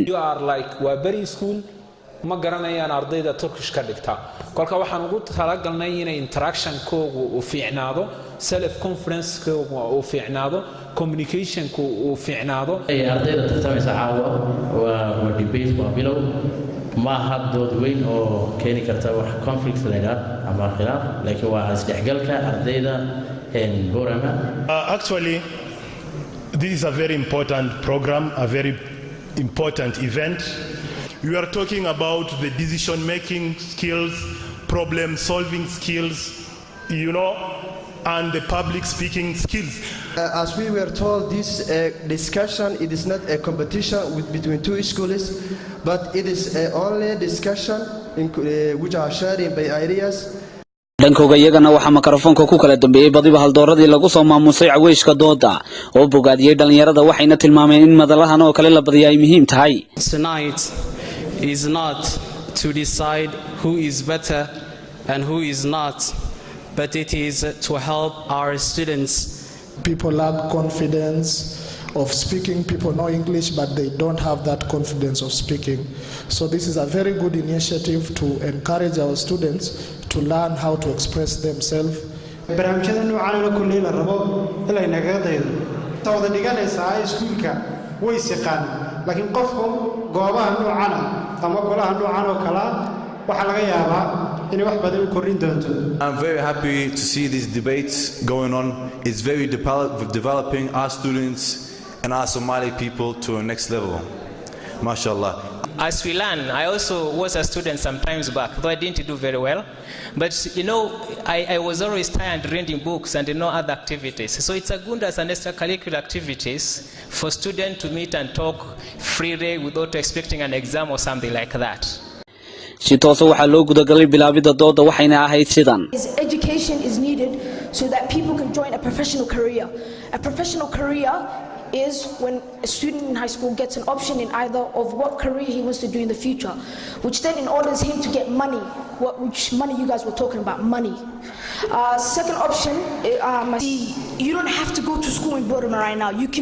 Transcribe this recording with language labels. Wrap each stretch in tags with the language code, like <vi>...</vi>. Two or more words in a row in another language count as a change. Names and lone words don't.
<so>Waabari school ma garanayaan ardayda Turkish ka dhigta kolka waxaan ugu talagalnay in interaction koogu uu fiicnaado</so> <en>self conference</en> <so>koogu uu fiicnaado communication ku uu fiicnaado ardayda tartamaysa caawa waa debate waa bilow ma haddood weyn oo keeni karta wax conflict leeyahay ama khilaaf laakiin waa isdhexgalka ardayda in Boorame.</so> <en>Actually this is a very important program, a very important event. We are talking about the decision making skills, problem solving skills, and the public speaking skills. As we were told, this discussion, it is not a competition between two schools, but it is only discussion which are sharing by ideas.</en> <so>dhankooga iyagana waxa makarafoonka ku kala dambeeyay badiba haldooradii lagu soo maamusay caweyska dooda oo bogaadiyay dhalinyarada waxayna tilmaameen in madalahan oo kale la badiyaa ay muhiim tahay.</so> <en>Tonight is not to decide who is better and who is not, but it is to help our students. People lack confidence of speaking. People know English, but they don't have that confidence of speaking. So this is a very good initiative to encourage our students to learn how to express themselves.</en> <so>barnaamijyada noocan oo kulli la rabo ilaa inaga daydo tawada dhiganaysa iskuulka way siqaan laakiin qofku goobaha noocan ama golaha noocan oo kala waxa laga yaabaa in wax badan u korin doonto.</so> <en>I'm very happy to see these debates going on. It's very developing our students and our Somali people to a next level. MashaAllah. As we learn, I also was a student sometimes back, though I didn't do very well. But I was always tired reading books and other activities. So it's a good as an extracurricular activities for students to meet and talk freely without expecting an exam or something like that.</en> <so>si toos ah waxa loo gudagalay bilaabida dooda waxayna ahayd sidan.</so> <en>Education is needed so that people can join a professional career. A professional career is when a student in high school gets an option in either of what career he wants to do in the future, which then enables him to get money. Which money you guys were talking about, money. Second option, you don't have to go to school in Boorame right now.</en>